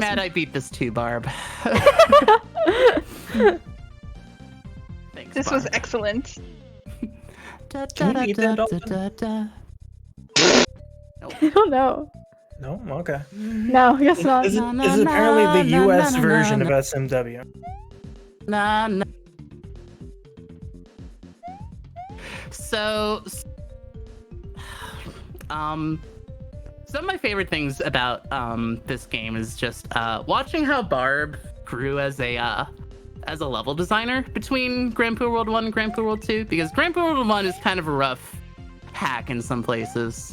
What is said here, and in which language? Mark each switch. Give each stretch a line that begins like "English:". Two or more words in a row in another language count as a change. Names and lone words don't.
English: mad I beat this too, Barb. Thanks, This was Barb. excellent. Can we eat that dolphin? I don't know. No? Okay. No, I guess not. This is, Na, na, this is na, apparently the na, US na, na, version na. of SMW. Nah, nah. So, some of my favorite things about this game is just watching how Barb grew as a level designer between Grand Poo World 1 and Grand Poo World 2, because Grand Poo World 1 is kind of a rough hack in some places.